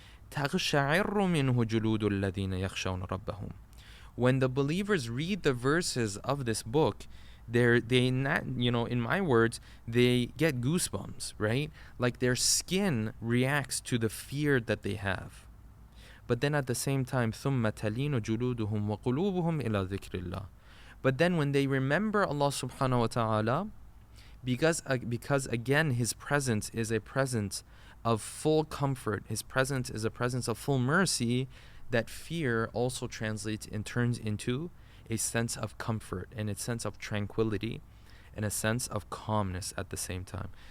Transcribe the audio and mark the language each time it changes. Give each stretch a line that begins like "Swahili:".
Arabic: تَغْشَعِرُّ مِنْهُ جُلُودُ الَّذِينَ يَخْشَوْنَ رَبَّهُم.
English: When the believers read the verses of this book, they not, in my words, they get goosebumps, right? Like their skin reacts to the fear that they have. But then at the same time,
Arabic: ثُمَّ تَلِينُ جُلُودُهُمْ وَقُلُوبُهُمْ إِلَى ذِكْرِ اللَّهِ.
English: But then when they remember Allah subhanahu wa ta'ala, because again His presence is a presence of full comfort, His presence is a presence of full mercy, that fear also translates and turns into a sense of comfort and a sense of tranquility and a sense of calmness at the same time.